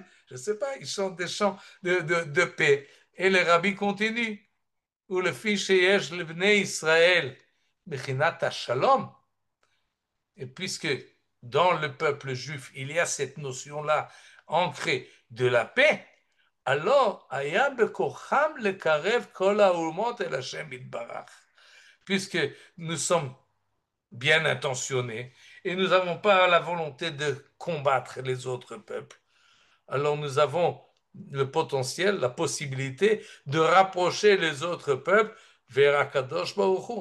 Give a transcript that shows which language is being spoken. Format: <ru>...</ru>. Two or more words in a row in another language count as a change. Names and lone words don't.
<fr>Je ne sais pas, ils chantent des chants de paix. Et le rabbi continue. Ou le fils</fr> <he>שיש לבני ישראל בחינת שלום.</he> <fr>Et puisque dans le peuple juif, il y a cette notion-là ancrée de la paix, alors,</fr> <he>היה בכוחם לקרב כל האומות אל השם יתברך.</he> <fr>Puisque nous sommes bien intentionnés et nous n'avons pas la volonté de combattre les autres peuples, alors nous avons le potentiel, la possibilité de rapprocher les autres peuples vers</fr> <he>הקדוש ברוך הוא.</he>